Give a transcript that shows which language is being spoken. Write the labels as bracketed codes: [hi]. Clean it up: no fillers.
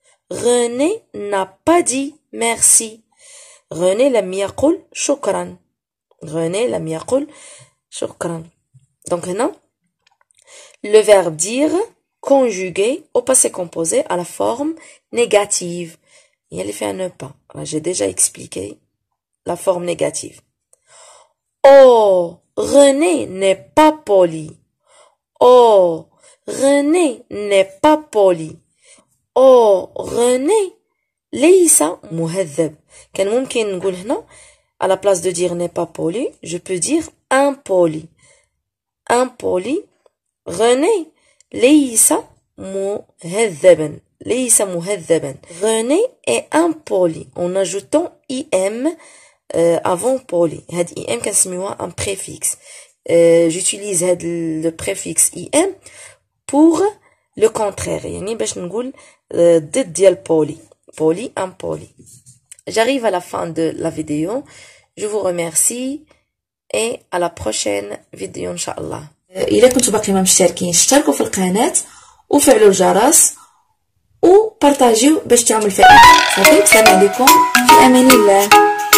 [ar] René لم يقل شكرا. [fr] Donc [ar] هنا [fr] le verbe dire conjugué au passé composé à la forme négative. Et elle fait un ne pas. J'ai déjà expliqué la forme négative. Oh, René n'est pas poli. Oh, René n'est pas poli. [ar] Oh, René ليس مهذب. كان ممكن نقول هنا [fr] à la place de dire n'est pas poli, je peux dire impoli. Impoli. [ar] René ليس مهذبا. ليس مهذبا. [fr] René est impoli en ajoutant im avant poli. [ar] هاد im كنسميوها [fr] un préfixe. J'utilise [ar] هاد [fr] le préfixe im pour le contraire. [ar] يعني باش نقول ضد ديال poli. [fr] Poli, impoli. J'arrive à la fin de la vidéo. Je vous remercie et à la prochaine vidéo inshallah. [ar] إذا كنتوا باقي ما مشتركين اشتركوا في القناة وفعلوا الجرس وبارطاجيو باش تعمل فائدة. صافي، السلام عليكم، في أمان الله.